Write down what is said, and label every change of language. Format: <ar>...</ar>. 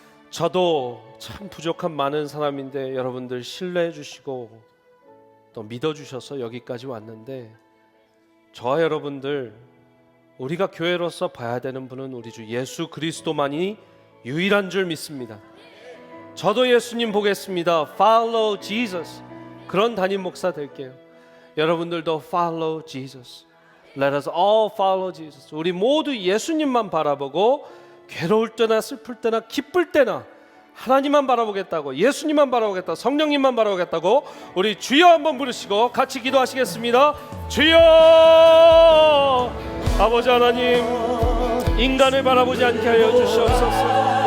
<ko>저도 참 부족한 많은 사람인데 여러분들 신뢰해 주시고 또 믿어 주셔서 여기까지 왔는데, 저와 여러분들 우리가 교회로서 봐야 되는 분은 우리 주 예수 그리스도만이 유일한 줄 믿습니다. 저도 예수님 보겠습니다.</ko> <en>Follow Jesus.</en> <ko>그런 담임 목사 될게요. 여러분들도</ko> <en>Follow Jesus. Let us all follow Jesus.</en> <ko>우리 모두 예수님만 바라보고 괴로울 때나 슬플 때나 기쁠 때나 하나님만 바라보겠다고, 예수님만 바라보겠다, 성령님만 바라보겠다고 우리 주여 한번 부르시고 같이 기도하시겠습니다. 주여! 아버지 하나님, 인간을 바라보지 않게 하여 주시옵소서.</ko>